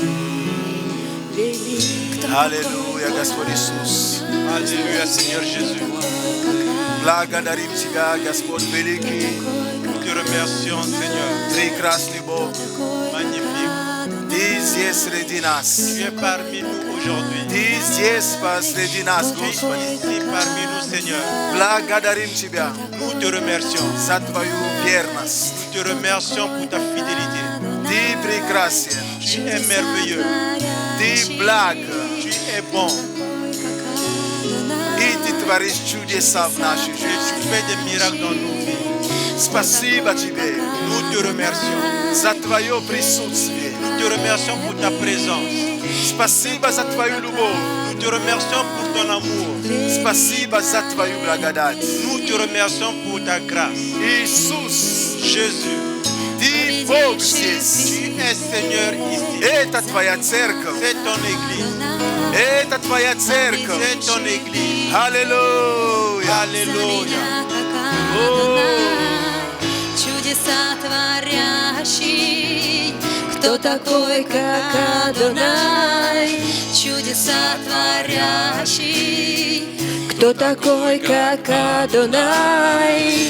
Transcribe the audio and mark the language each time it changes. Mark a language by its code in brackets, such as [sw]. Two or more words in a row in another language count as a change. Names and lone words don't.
[ru] Велик. Аллилуйя, Господь Иисус. [fr] Alléluia, Seigneur Jésus. [ru] Благодарим Тебя, Господь великий, [fr] Nous te remercions, Seigneur. [ru] прекрасный Бог. [fr] Magnifique. [ru] Ты здесь среди нас. [fr] Tu es parmi nous aujourd'hui. [ru] Ты здесь посреди нас, [fr] Tu es [ru] Господи. [fr] ici parmi nous, Seigneur. [ru] Благодарим Тебя [fr] Nous te remercions. [ru] за Твою верность. [fr] Nous te remercions pour ta fidélité. [ru] Ты прекрасен, [fr] Tu es merveilleux. [ru] Ты благ, [fr] Tu es bon. [ru] и Ты творишь чудеса в нашей [fr] Et [ru] жизни. [fr] tu fais des miracles dans nos vies. [ru] Спасибо Тебе [fr] Nous te remercions. [ru] за Твое присутствие. [fr] Nous te remercions pour ta présence. [ru] Спасибо за Твою любовь. [fr] Nous te remercions pour ton amour. [ru] Спасибо за Твою благодать. [fr] Nous te remercions pour ta grâce. [ru] Иисус, [fr] Jésus, [ru] Ты Бог здесь. [fr] tu es Seigneur ici. [ru] Это Твоя церковь. [fr] C'est ton église. [ru] Это Твоя церковь. [fr] C'est ton église. [ru] Аллилуйя. [fr] Alléluia. [ru] Чудеса творящий, кто такой, как Адонай? Чудеса творящий, кто такой, как Адонай?